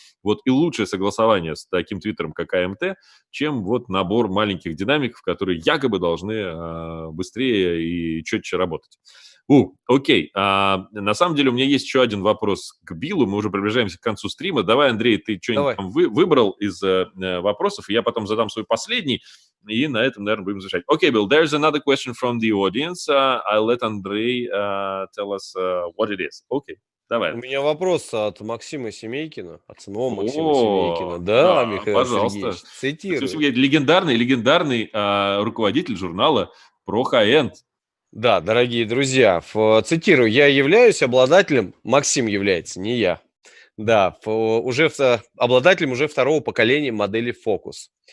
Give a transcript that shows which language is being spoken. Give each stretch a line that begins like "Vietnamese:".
Russian: Вот и лучшее согласование с таким твиттером, как AMT, чем вот набор маленьких динамиков, которые якобы должны быстрее и четче работать. Окей. На самом деле у меня есть еще один вопрос к Биллу. Мы уже приближаемся к концу стрима. Давай, Андрей, ты что-нибудь там выбрал из вопросов, и я потом задам свой последний, и на этом, наверное, будем завершать.
English: Okay, Bill, there's another question from the audience. I'll let Andrei tell us what it is.
Russian: Okay, давай. У меня вопрос от Максима Семейкина, от самого Максима Семейкина. Да, Михаил пожалуйста. Сергеевич, цитирую. Легендарный руководитель журнала про high-end. Да, дорогие друзья, цитирую, я являюсь обладателем, Максим является, не я, да, обладателем уже второго поколения модели Focus.